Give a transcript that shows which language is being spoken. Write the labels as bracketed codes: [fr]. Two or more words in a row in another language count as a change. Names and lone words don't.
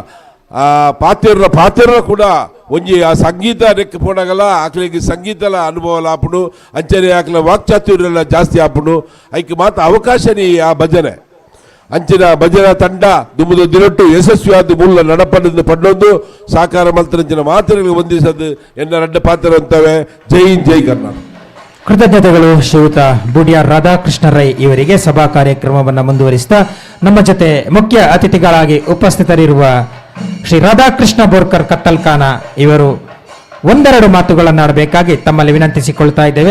[tcy] ಪಾತ್ರ ಕೂಡ ಒಂಜಿ ಆ ಸಂಗೀತ ರೆಕ್ಕ ಪೋಣಗಲ ಆಕಲಿಗೆ ಸಂಗೀತಲ ಅನುಭವ ಆಪುಡು ಅಂಚನೆ ಆಕಲ ವಾಕ್ಚಾತುರ್ಯೆಲ್ಲ ಜಾಸ್ತಿ ಆಪುಡು ಐಕೆ ಮಾತ್ರ ಅವಕಾಶನೇ ಆ ಭಜನೆ ಅಂಚಿನ ಭಜನಾ ತಂಡ ದುಮ್ಮದ ದಿನಟ್ಟು ಯಶಸ್ವಿಯಾದ ಮೂಲ ನಡಪಡದು ಪಡ್ಡೊಂದು ಸಾಕಾರ ಮಂತ್ರಂಚಿನ ಮಾತುಗಳಿಗೆ ಹೊಂದಿಸದು ಎನ್ನ ರಡ್ಡ ಪಾತ್ರ ಅಂತವೆ ಜೈ ಹಿಂದ್ ಜೈ ಕರ್ನಾಟಕ. [kn] ಕೃತಜ್ಞತೆಗಳು ಶ್ರೀಯುತ ಬೂಡಿಯಾರ್ ರಾಧಾಕೃಷ್ಣ ರೈ ಇವರಿಗೆ ಸಭಾ ಕಾರ್ಯಕ್ರಮವನ್ನು ಮುಂದುವರಿಸ್ತಾ ನಮ್ಮ ಜೊತೆ ಮುಖ್ಯ ಅತಿಥಿಗಳಾಗಿ ಉಪಸ್ಥಿತರಿರುವ ಶ್ರೀ ರಾಧಾಕೃಷ್ಣ ಬೋರ್ಕರ್ ಕತ್ತಲ್ಕಾನ ಇವರು ಒಂದೆರಡು ಮಾತುಗಳನ್ನಾಡಬೇಕಾಗಿ ತಮ್ಮಲ್ಲಿ ವಿನಂತಿಸಿಕೊಳ್ತಾ ಇದ್ದೇವೆ.